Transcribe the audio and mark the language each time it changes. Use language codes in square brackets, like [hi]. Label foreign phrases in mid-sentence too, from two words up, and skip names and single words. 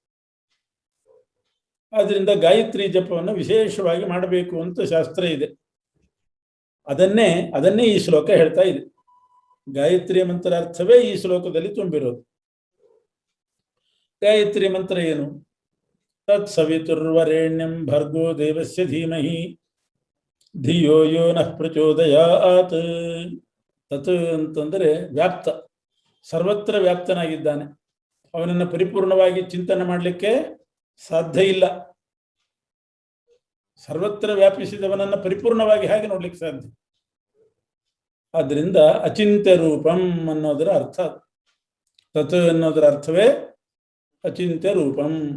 [kn] ಆದ್ರಿಂದ ಗಾಯತ್ರಿ ಜಪವನ್ನು ವಿಶೇಷವಾಗಿ ಮಾಡಬೇಕು ಅಂತ ಶಾಸ್ತ್ರ ಇದೆ. ಅದನ್ನೇ ಈ ಶ್ಲೋಕ ಹೇಳ್ತಾ ಇದೆ. ಗಾಯತ್ರಿ ಮಂತ್ರ ಅರ್ಥವೇ ಈ ಶ್ಲೋಕದಲ್ಲಿ ತುಂಬಿರೋದು. ಗಾಯತ್ರಿ ಮಂತ್ರ ಏನು? [sa] ತತ್ ಸವಿತುರ್ವರೆಣ್ಯಂ ಭರ್ಗೋ ದೇವಸ್ಯ ಧೀಮಹಿ ಧಿಯೋ ಯೋ ನಃ ಪ್ರಚೋದಯಾತ್. [kn] ತತ್ ಅಂತಂದರೆ ವ್ಯಾಪ್ತ, ಸರ್ವತ್ರ ವ್ಯಾಪ್ತನಾಗಿದ್ದಾನೆ. ಅವನನ್ನು ಪರಿಪೂರ್ಣವಾಗಿ ಚಿಂತನೆ ಮಾಡಲಿಕ್ಕೆ ಸಾಧ್ಯ ಇಲ್ಲ. ಸರ್ವತ್ರ ವ್ಯಾಪಿಸಿದವನನ್ನು ಪರಿಪೂರ್ಣವಾಗಿ ಹೇಗೆ ನೋಡ್ಲಿಕ್ಕೆ ಸಾಧ್ಯ? ಆದ್ದರಿಂದ [sa] ಅಚಿಂತ್ಯ ರೂಪಂ [kn] ಅನ್ನೋದರ ಅರ್ಥ. ತತ್ ಅನ್ನೋದರ ಅರ್ಥವೇ [sa] ಅಚಿಂತ್ಯ ರೂಪಂ.